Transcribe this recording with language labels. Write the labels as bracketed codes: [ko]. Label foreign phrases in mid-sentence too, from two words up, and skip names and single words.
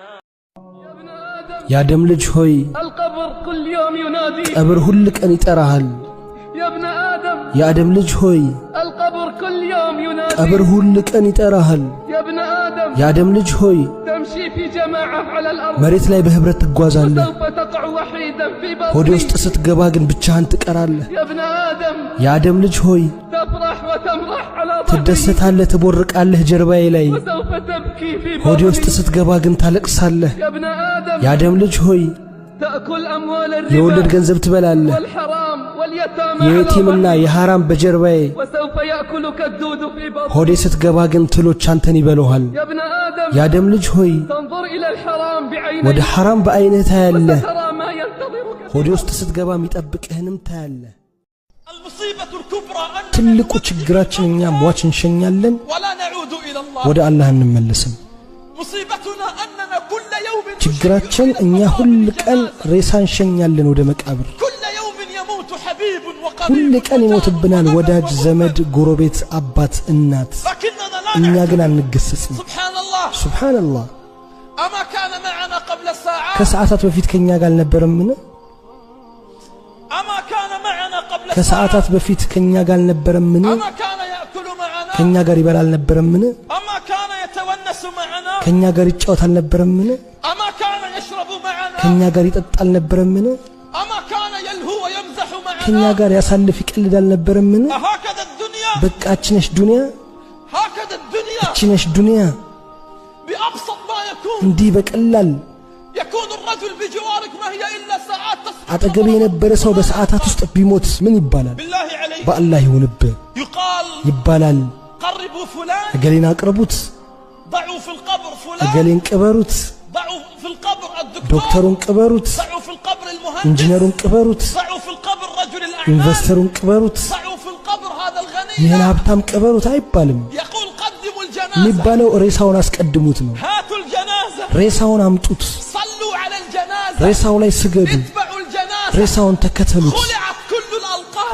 [am] የአደም ልጅ ሆይ [ar] القبر كل يوم ينادي [am] ቀብር ሁሉ ቀን ይጠራሃል [ar] يا ابن آدم [am] የአደም ልጅ ሆይ [ar] القبر كل يوم ينادي [am] ቀብር ሁሉ ቀን ይጠራሃል [ar] يا ابن آدم [am] የአደም ልጅ ሆይ [ar] تمشي في جماعة على الأرض [am] መሬት ላይ በህብረት ትጓዛለህ [ar] وسوف تقع وحيدا في [am] ሆዴ [ar] بطني [am] ውስጥ ስትገባ ግን ብቻህን ትቀራለህ [ar] يا ابن آدم [am] የአደም ልጅ ሆይ [ar] تفرح وتمرح على ظهري [am] ትደሰታለህ ትቦርቃለህ ጀርባዬ ላይ [ar] وسوف تبكي في [am] ሆዴ ውስጥ [ar] بطني [am] ስትገባ ግን ታለቅሳለህ [ar] يا ابن آدم [am] የአደም ልጅ ሆይ [ar] تأكل أموال [am] የወለድ [ar] الربا [am] ገንዘብ ትበላለህ [ar] والحرام واليتامى على [am] የየቲምና [ar] ظهري [am] የሐራም በጀርባዬ [ar] وسوف يأكلك الدود في بطني [am] ሆዴ ስትገባ ግን ትሎች አንተን ይበሉሃል [ar] يا ابن آدم [am] የአደም ልጅ ሆይ [ar] تنظر إلى الحرام [am] ወደ [ar] بعينيك [am] ሐራም በአይንህ ታያለህ [ar] وترى ما ينتظرك [am] ሆዴ ውስጥ ስትገባ የሚጠብቅህንም ታያለህ [ar] المصيبة الكبرى أن [am] ትልቁ ችግራችን እኛ ሟች እንሸኛለን [ar] ولا نعود إلى الله [am] ወደ አላህ እንመለስም [ar] مصيبتنا أننا كل يوم [am] ችግራችን እኛ ሁል ቀን ሬሳ እንሸኛለን ወደ መቃብር [ar] كل يوم يموت حبيب [am] ሁል [ar] وقريب [am] ቀን ይሞትብናል ወዳጅ ዘመድ ጎረቤት አባት እናት [ar] لكننا لا [am] እኛ [ar] نعتبر. [am] ግን አንገሰጽም [ar] سبحان الله [am] ሱብሃንአላህ [ar] أما كان معنا قبل الساعات [am] ከሰዓታት በፊት ከኛ ጋር አልነበረምን [ar] أما كان معنا قبل [am] ከሰዓታት በፊት ከኛ ጋር አልነበረምን [ar] أما كان يأكل معنا [am] ከኛ ጋር ይበላ አልነበረምን [ar] أما كان يتونس معنا [am] ከኛ ጋር ይጫወት አልነበረምን [ar] أما كان يشرب معنا [am] ከኛ ጋር ይጠጣ አልነበረምን [ar] أما كان يلهو ويمزح [am] ከኛ [ar] معنا [am] ጋር ያሳልፍ ይቀልድ አልነበረምን [ar] هكذا الدنيا [am] በቃችነሽ ዱንያ [ar] هكذا الدنيا [am] ችነሽ ዱንያ [ar] بأبسط ما يكون [am] እንዲህ በቀላል [ar] يكون الرجل بجوارك ما هي إلا ساعات تسقط [am] አጠገቤ የነበረ ሰው በሰዓታት ውስጥ ቢሞት ምን ይባላል [ar] بالله عليك [am] በአላህ ይሁንብህ [ar] يقال [am] ይባላል [ar] قربوا فلان [am] እገሌን አቅርቡት [ar] ضعوا في القبر فلان [am] እገሌን ቅበሩት [ar] ضعوا في القبر الدكتور [am] ዶክተሩን ቅበሩት [ar] ضعوا في القبر المهندس [am] ኢንጂነሩን ቅበሩት [ar] ضعوا في القبر رجل الأعمال [am] ኢንቨስተሩን ቅበሩት [ar] ضعوا في القبر هذا الغني [am] ይህን ሀብታም ቅበሩት አይባልም [ar] يقول قدموا الجنازة [am] የሚባለው ሬሳውን አስቀድሙት ነው [ar] هاتوا الجنازة [am] ሬሳውን አምጡት [ar] صلوا على الجنازة [am] ሬሳው ላይ ስገዱ [ar] اتبعوا الجنازة [am] ሬሳውን ተከተሉት [ar] خلعت كل الألقاب